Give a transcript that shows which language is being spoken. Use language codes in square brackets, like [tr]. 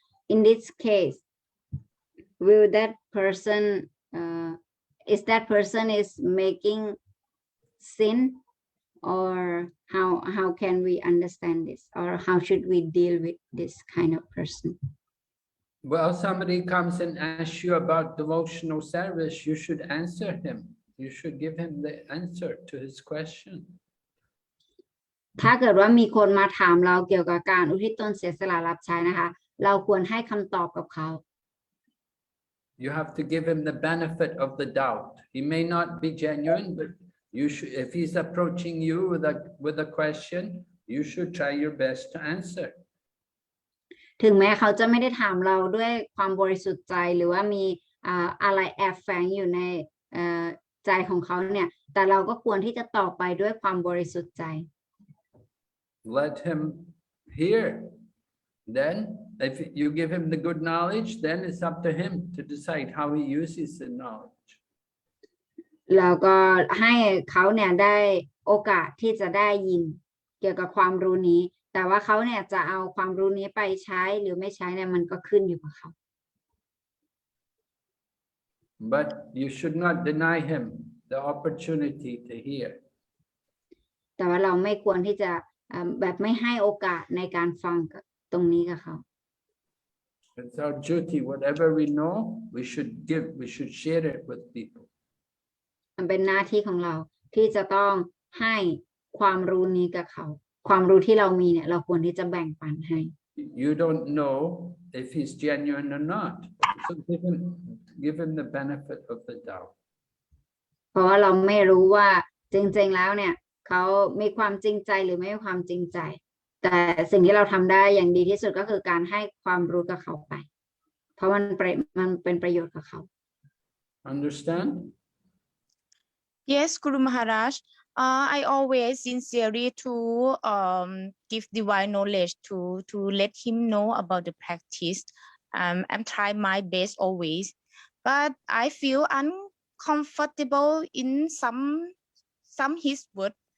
[en] In this case, will that person is making sin, or how can we understand this, or how should we deal with this kind of person? Well, somebody comes and asks you about devotional service, you should answer him. You should give him the answer to his question. [th] ถ้าเกิดว่ามีคนมาถามเราเกี่ยวกับการอุทิศตนเสียสละรับใช้นะคะเราควรให้คำตอบกับเขา [en] You have to give him the benefit of the doubt. He may not be genuine, but you should, if he's approaching you with a question, you should try your best to answer. [th] ถึงแม้เขาจะไม่ได้ถามเราด้วยความบริสุทธิ์ใจหรือว่ามีอะไรแอบแฝงอยู่ในใจของเขาเนี่ยแต่เราก็ควรที่จะตอบไปด้วยความบริสุทธิ์ใจ [en] Let him hear. Then, if you give him the good knowledge, then it's up to him to decide how he uses the knowledge. [th] แล้วก็ให้เขาเนี่ยได้ โอกาสที่จะได้ยินเกี่ยวกับความรู้นี้ แต่ว่าเขาเนี่ยจะเอาความรู้นี้ไปใช้หรือไม่ใช้เนี่ยมันก็ขึ้นอยู่กับเขา [en] But you should not deny him the opportunity to hear. [th] แต่ว่าเราไม่ควรที่จะแบบไม่ให้โอกาสในการฟังตรงนี้กับเขา [en] It's our duty. Whatever we know, we should give. We should share it with people. [th] มันเป็นหน้าที่ของเราที่จะต้องให้ความรู้นี้กับเขา ความรู้ที่เรามีเนี่ยเราควรที่จะแบ่งปันให้ [en] You don't know if he's genuine or not. So give him the benefit of the doubt. [th] เพราะว่าเราไม่รู้ว่าจริงๆแล้วเนี่ยเขามีความจริงใจหรือไม่มีความจริงใจ แต่สิ่งที่เราทำได้อย่างดีที่สุดก็คือการให้ความรู้กับเขาไป เพราะมันเป็นประโยชน์กับเขา [en] Understand? Yes, Guru Maharaj. I always sincerely to give divine knowledge to let him know about the practice. I'm trying my best always, but I feel uncomfortable in some his word.